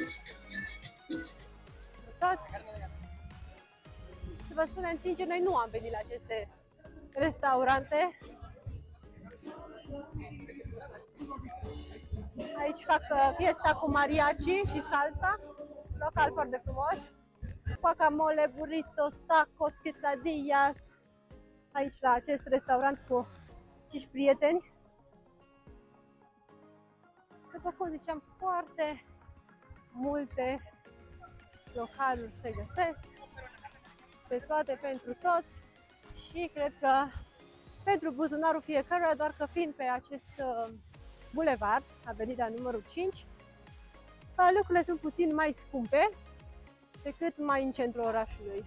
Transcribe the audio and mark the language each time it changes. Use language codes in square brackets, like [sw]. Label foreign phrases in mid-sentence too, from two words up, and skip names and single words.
[ro] Să vă spunem sincer, noi nu am venit la aceste restaurante. Aici fac fiesta cu mariachi și salsa, local foarte frumos. Guacamole, burritos, tacos, quesadillas. Aici la acest restaurant cu 5 prieteni. După cum ziceam, foarte multe localuri se găsesc, pe toate pentru toți și cred că pentru buzunarul fiecăruia, doar că fiind pe acest bulevard, Avenida numărul 5, lucrurile sunt puțin mai scumpe decât mai în centrul orașului.